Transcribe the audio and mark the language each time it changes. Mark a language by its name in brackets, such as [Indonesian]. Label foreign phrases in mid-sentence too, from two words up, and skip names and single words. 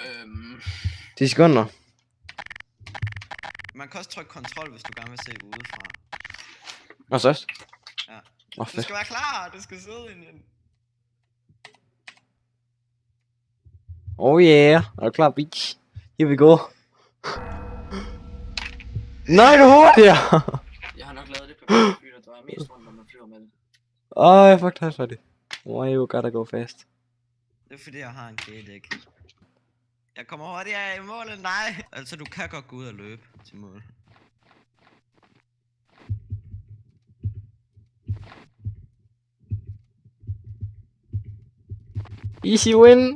[Danish] 10 sekunder. Man kan også trykke kontrol, hvis du gerne vil se udefra. Og så? Ja. Du skal være klar, du skal sidde ind i den. [English] Oh yeah, [Danish] er du klar, [English] bitch? Here we go. [Danish] Nej, du hurtigere! Jeg har nok lavet det på fly, der drejer mest rundt, når man flyver med det. Fuck, det er færdig. [English] Why you gotta go fast? [Danish] Det er fordi, jeg har en G-dæk. Jeg kommer hurtigere i mål end dig. Altså, du kan godt gå ud og løbe til mål. [English] Easy win!